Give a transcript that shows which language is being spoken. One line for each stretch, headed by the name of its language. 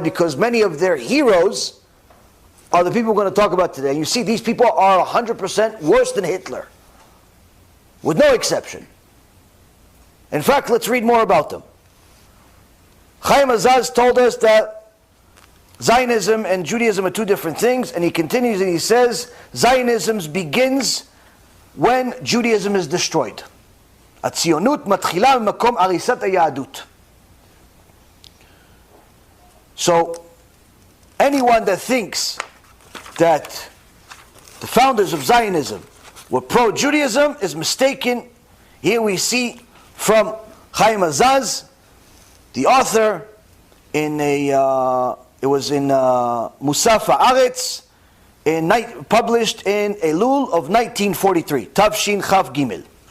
English: Because many of their heroes are the people we're going to talk about today. You see, these people are 100% worse than Hitler, with no exception. In fact, let's read more about them. Chaim Weizman told us that Zionism and Judaism are two different things, and he continues and he says, Zionism begins when Judaism is destroyed.
Hebrew: הציונות מתחילה ממקום הריסת היהדות.
English: So, anyone that thinks that the founders of Zionism were pro-Judaism is mistaken. Here we see from Chaim Weizman, the author, it was in Musaf Haaretz, published in Elul of 1943, Tavshin Chav Gimel.